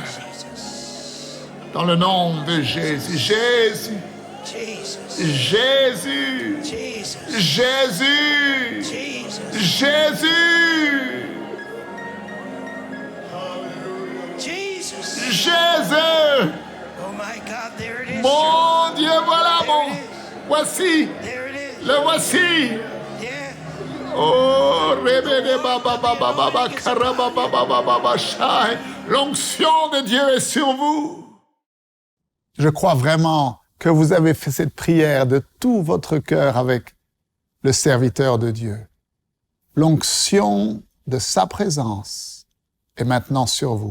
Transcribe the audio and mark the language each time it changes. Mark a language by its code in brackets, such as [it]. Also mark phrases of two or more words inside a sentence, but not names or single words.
[fr] Dans le nom de Jésus, Jésus, Jesus. Jésus, Jesus. Jésus, Jesus. Jésus, Jesus. Jésus. [en] Oh my God, there it is. [fr] Mon Dieu, voilà mon. Voici, [en] There it is. [fr] le voici. Yeah. Oh, rebede baba baba baba karaba baba baba shai. L'onction de Dieu est sur vous. Je crois vraiment que vous avez fait cette prière de tout votre cœur avec le serviteur de Dieu. L'onction de sa présence est maintenant sur vous.